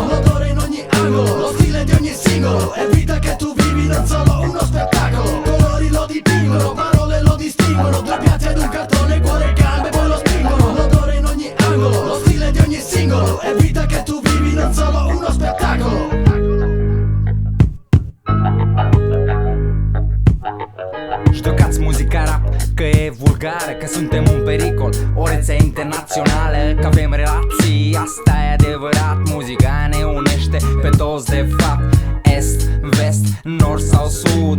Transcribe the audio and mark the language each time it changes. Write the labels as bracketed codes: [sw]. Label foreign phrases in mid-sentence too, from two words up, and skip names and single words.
[it] L'odore in ogni angolo, lo stile di ogni singolo. È vita che tu vivi, non solo uno spettacolo. Colori lo dipingono, parole lo distinguono. Due piazze ed un cartone, cuore e gambe poi lo spingono. L'odore in ogni angolo, lo stile di ogni singolo. È vita che tu vivi, non solo uno spettacolo. [ro] Ștocați muzica rap că e vulgară, că suntem un pericol, o rețea internațională, că avem relații, asta e adevărat. Muzica ne unește pe toți de fapt, est, vest, nord sau sud.